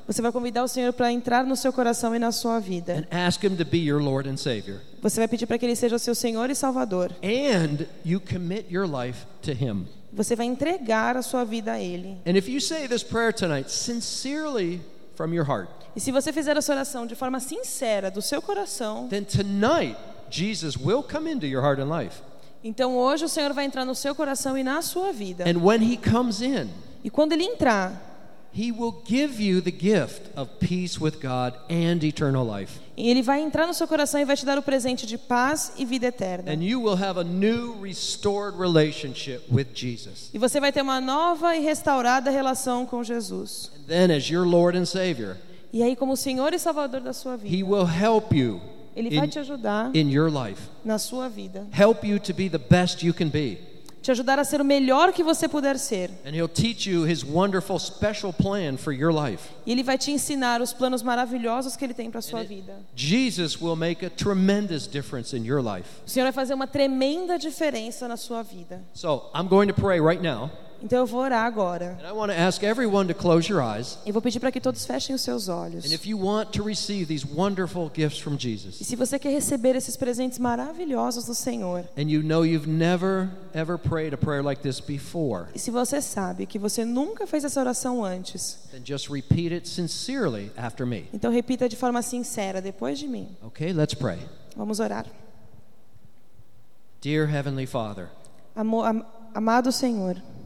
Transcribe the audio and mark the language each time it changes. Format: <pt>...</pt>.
<pt>Você vai convidar o Senhor para entrar no seu coração e na sua vida.</pt> <en>And ask him to be your Lord and Savior.</en> <pt>Você vai pedir para que ele seja o seu Senhor e Salvador.</pt> <en>And you commit your life to him.</en> <pt>Você vai entregar a sua vida a ele.</pt> <en>And if you say this prayer tonight sincerely from your heart.</en> <pt>E se você fizer essa oração de forma sincera do seu coração,</pt> <en>then tonight Jesus will come into your heart and life.</en> <pt>Então hoje o Senhor vai entrar no seu coração e na sua vida.</pt> <en>And when he comes in,</en> <pt>e quando ele entrar,</pt> <en>he will give you the gift of peace with God and eternal life.</en> <pt>E ele vai entrar no seu coração e vai te dar o presente de paz e vida eterna.</pt> <en>And you will have a new restored relationship with Jesus.</en> <pt>E você vai ter uma nova e restaurada relação com Jesus.</pt> <en>And then as your Lord and Savior,</en> <pt>e aí como o Senhor e Salvador da sua vida,</pt> <en>he will help you.</en> <pt>Ele vai te ajudar</pt> <en>in your life,</en> <pt>na sua vida.</pt> <en>Help you to be the best you can be.</en> <pt>Te ajudar a ser o melhor que você puder ser.</pt> <en>And he'll teach you his wonderful special plan for your life.</en> <pt>E ele vai te ensinar os planos maravilhosos que ele tem para sua vida.</pt> <en>Jesus will make a tremendous difference in your life.</en> <pt>O Senhor vai fazer uma tremenda diferença na sua vida.</pt> <en>So, I'm going to pray right now.</en> <pt>Então eu vou orar agora.</pt> <en>And I want to ask everyone to close your eyes.</en> <pt>E vou pedir para que todos fechem os seus olhos.</pt> <en>And if you want to receive these wonderful gifts from Jesus.</en> <pt>E se você quer receber esses presentes maravilhosos do Senhor.</pt> <en>And you know you've never ever prayed a prayer like this before.</en> <pt>E se você sabe que você nunca fez essa oração antes.</pt> <en>Then just repeat it sincerely after me.</en> <pt>Então repita de forma sincera depois de mim.</pt> <en>Okay, let's pray.</en> <pt>Vamos orar.</pt> <en>Dear Heavenly Father.</en> <pt>Amado Senhor.</pt>